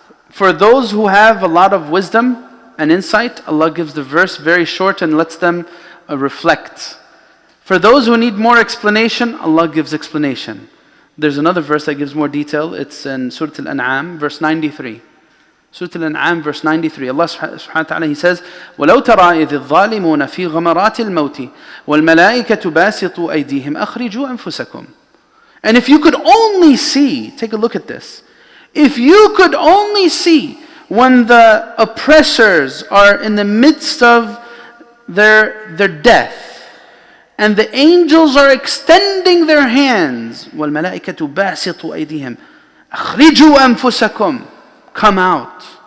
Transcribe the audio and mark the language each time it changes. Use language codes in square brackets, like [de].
[en] For those who have a lot of wisdom and insight, Allah gives the verse very short and lets them reflect. For those who need more explanation, Allah gives explanation. There's another verse that gives more detail. It's in Surah Al-An'am, verse 93. Surah Al-An'am, verse 93. Allah subhanahu wa ta'ala, He says, [ar] وَلَوْ تَرَى إِذِ الظَّالِمُونَ فِي غَمَرَاتِ الْمَوْتِ وَالْمَلَائِكَةُ بَاسِطُوا أَيْدِيهِمْ أَخْرِجُوا أَنفُسَكُمْ. [en] And if you could only see, take a look at this. If you could only see when the oppressors are in the midst of their death, and the angels are extending their hands, [ar] وَالْمَلَائِكَةُ بَاسِطُوا أَيْدِيهِمْ أَخْرِجُوا أَنفُسَكُمْ. [en] Come out.